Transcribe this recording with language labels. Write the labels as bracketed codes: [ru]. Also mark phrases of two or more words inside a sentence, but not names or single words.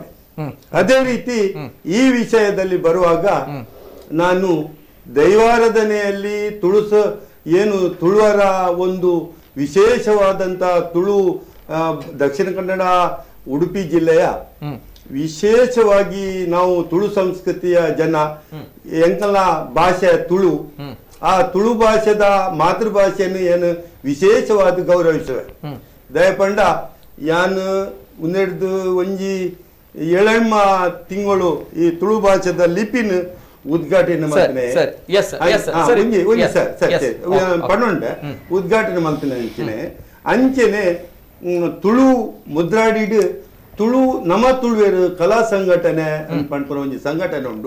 [kn] ಅದೇ ರೀತಿ ಈ ವಿಷಯದಲ್ಲಿ ಬರುವಾಗ ನಾನು ದೈವಾರಾಧನೆಯಲ್ಲಿ ತುಳುವರ ಒಂದು ವಿಶೇಷವಾದಂತ ದಕ್ಷಿಣ ಕನ್ನಡ ಉಡುಪಿ ಜಿಲ್ಲೆಯ ವಿಶೇಷವಾಗಿ ನಾವು ತುಳು ಸಂಸ್ಕೃತಿಯ ಜನ, [tcy] ಎಂಕಲ ಭಾಷೆ ತುಳು, ಆ ತುಳು ಭಾಷೆದ [kn] ಮಾತೃಭಾಷೆಯನ್ನು ಏನು ವಿಶೇಷವಾಗಿ ಗೌರವಿಸುವೆ. [tcy] ದಯಪಂಡ ಯಾನು ಉನ್ನೆಡ್ದು ಒಂಜಿ 7 ತಿಂಗಳು ಈ ತುಳು ಭಾಷೆದ ಲಿಪಿನ [kn] ಉದ್ಘಾಟನೆ ಮಾಡ್ತೇನೆ [tcy] ಪಣ್ಣೊಂಡೆ [kn] ಉದ್ಘಾಟನೆ ಮಾಡ್ತೇನೆ [tcy] ಅಂಚೆನೆ ತುಳು ಮುದ್ರಾಡಿಡ್ ತುಳು ನಮ ತುಳುವೇರು ಕಲಾ ಸಂಘಟನೆ ಪಂಡ್ಪುರ ಒಂಜಿ ಸಂಘಟನೆ ಉಂಡು.